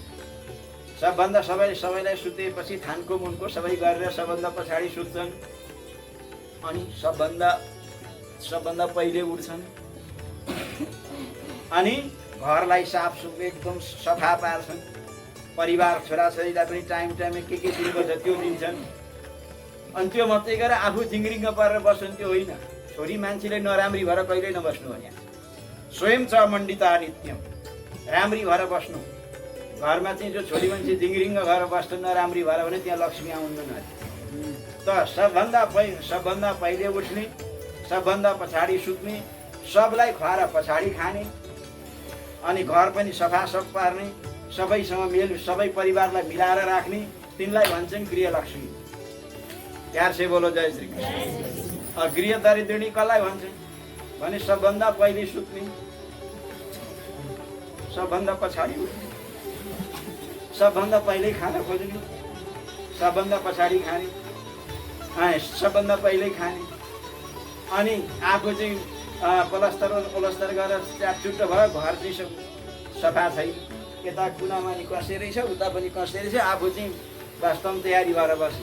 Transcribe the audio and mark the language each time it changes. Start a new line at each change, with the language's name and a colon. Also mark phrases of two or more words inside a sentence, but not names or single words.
Nepali: सबैलाई सुतेपछि थानको मुनको सबै गरेर सबभन्दा पछाडि सुत्छन्, अनि सबभन्दा पहिले उठ्छन्, अनि घरलाई साफसुफ एकदम सफा पार्छन्। परिवार छोराछोरीलाई पनि टाइममा के दिनुपर्छ त्यो दिन्छन्। अनि त्यो मात्रै गरेर आफू झिङ्रिङ्ग परेर बस्छन्, त्यो होइन। छोरी मान्छेले नराम्री भएर कहिल्यै नबस्नु भने,
Sanskrit: स्वयं च मण्डिता नित्यम,
Nepali: राम्री भएर बस्नु। घरमा चाहिँ जो छोरी मान्छे झिङ्रिङ्ग भएर बस्छ नराम्री भएर भने त्यहाँ लक्ष्मी आउँदैन। त सबभन्दा पहिले उठ्ने, सबभन्दा पछाडि सुत्ने, सबलाई खुवाएर पछाडि खाने, अनि घर पनि सफासफ पार्ने, सबैसँग सबै परिवारलाई मिलाएर राख्ने, तिनलाई भन्छन् गृहलक्ष्मी।
Hindi: प्यार से बोलो जय श्री कृष्ण।
Nepali: गृह दरिद्रणी कसलाई भन्छन् भने सबभन्दा पहिले सुत्ने, सबभन्दा पछाडि उठ्ने, सबभन्दा पहिले खाना खोज्ने, सबभन्दा पछाडि खाने, सबभन्दा पहिले खाने, अनि आफू चाहिँ पलस्तर गरेर च्यापचुट्ट भयो, घर चाहिँ सफा छैन, यता कुनामा नि कसे रहेछ, उता पनि कसे रहेछ, आफू चाहिँ वास्तवमा तयारी भएर बसे।